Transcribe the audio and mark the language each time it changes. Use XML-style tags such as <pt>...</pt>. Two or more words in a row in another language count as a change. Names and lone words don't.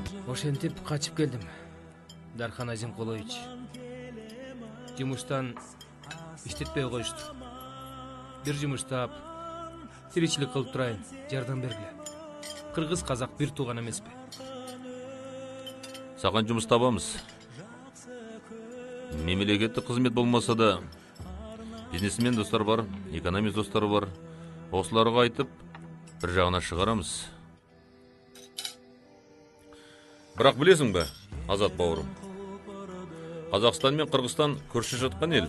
<ky>Ошентип качып келдим. Дархан Азимкулович. Жумуштан иштетпей коюшту. Бир жумуштап, тиричилик кылып турайын, жардам бергиле. Кыргыз казак бир тууган эмеспи?</ky> <kk>Саған жұмыс табамыз. Мемлекеттік қызмет болмаса да, бизнесмен достар бар, экономист достар бар. Осыларға айтып, бір жағына шығарамыз. Бірақ білесің бе, Азат бауырым, Қазақстан мен Қырғызстан көрші жатқан ел.</kk>